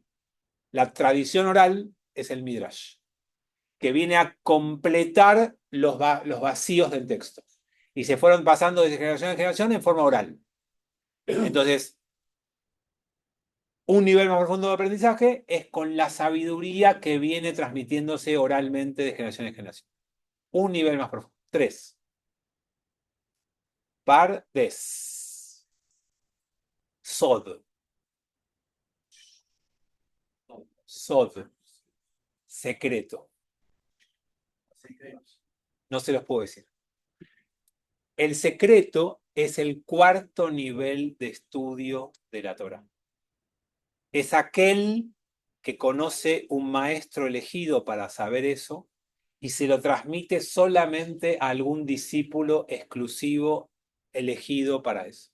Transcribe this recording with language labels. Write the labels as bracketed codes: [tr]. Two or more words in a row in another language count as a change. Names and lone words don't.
[es] La tradición oral es el midrash, que viene a completar los vacíos del texto. Y se fueron pasando de generación en generación en forma oral. Entonces, un nivel más profundo de aprendizaje es con la sabiduría que viene transmitiéndose oralmente de generación en generación. Un nivel más profundo. 3. Pardes. Sod. Sod. Secreto. No se los puedo decir. El secreto es el 4.º nivel de estudio de la Torá. Es aquel que conoce un maestro elegido para saber eso y se lo transmite solamente a algún discípulo exclusivo elegido para eso.